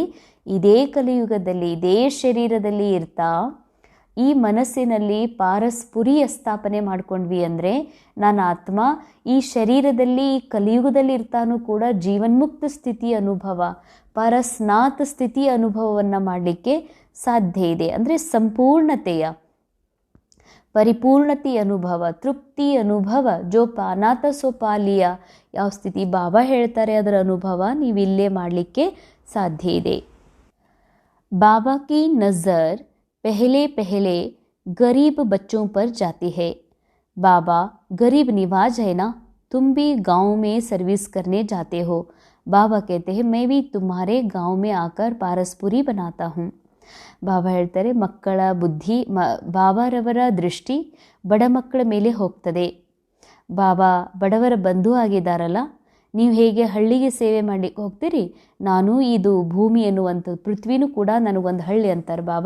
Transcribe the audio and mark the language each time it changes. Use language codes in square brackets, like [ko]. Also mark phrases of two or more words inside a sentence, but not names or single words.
[kn] ಇದೇ ಕಲಿಯುಗದಲ್ಲಿ, ಇದೇ ಶರೀರದಲ್ಲಿ ಇರ್ತಾ ಈ ಮನಸ್ಸಿನಲ್ಲಿ ಪಾರಸ್ಪುರಿಯ ಸ್ಥಾಪನೆ ಮಾಡ್ಕೊಂಡ್ವಿ ಅಂದರೆ ನಾನು ಆತ್ಮ ಈ ಶರೀರದಲ್ಲಿ ಈ ಕಲಿಯುಗದಲ್ಲಿ ಇರ್ತಾನೂ ಕೂಡ ಜೀವನ್ಮುಕ್ತ ಸ್ಥಿತಿ ಅನುಭವ, ಪರಸ್ನಾತ್ ಸ್ಥಿತಿ ಅನುಭವವನ್ನು ಮಾಡಲಿಕ್ಕೆ ಸಾಧ್ಯ ಇದೆ. ಅಂದರೆ ಸಂಪೂರ್ಣತೆಯ ಪರಿಪೂರ್ಣತೆ ಅನುಭವ, ತೃಪ್ತಿ ಅನುಭವ, [hi] जो पाना था सो पा लिया, [kn] ಯಾವ ಸ್ಥಿತಿ ಬಾಬಾ ಹೇಳ್ತಾರೆ ಅದರ ಅನುಭವ ನೀವಿಲ್ಲೇ ಮಾಡಲಿಕ್ಕೆ ಸಾಧ್ಯ ಇದೆ. [hi] बाबा की नज़र पहले पहले गरीब बच्चों पर जाती है. बाबा गरीब निवाज है ना, तुम भी गांव में सर्विस करने जाते हो. बाबा कहते हैं मैं भी तुम्हारे गांव में आकर पारसपुरी बनाता हूँ. [kn] ಬಾಬಾ ಹೇಳ್ತಾರೆ ಮಕ್ಕಳ ಬುದ್ಧಿ ಬಾಬಾರವರ ದೃಷ್ಟಿ ಬಡ ಮಕ್ಕಳ ಮೇಲೆ ಹೋಗ್ತದೆ. ಬಾಬಾ ಬಡವರ ಬಂಧು ಆಗಿದ್ದಾರಲ್ಲ, ನೀವು ಹೇಗೆ ಹಳ್ಳಿಗೆ ಸೇವೆ ಮಾಡಲಿಕ್ಕೆ ಹೋಗ್ತೀರಿ, ನಾನು ಇದು ಭೂಮಿ ಎನ್ನುವಂಥದ್ದು ಪೃಥ್ವಿನೂ ಕೂಡ ನನಗೊಂದು ಹಳ್ಳಿ ಅಂತಾರೆ ಬಾಬಾ.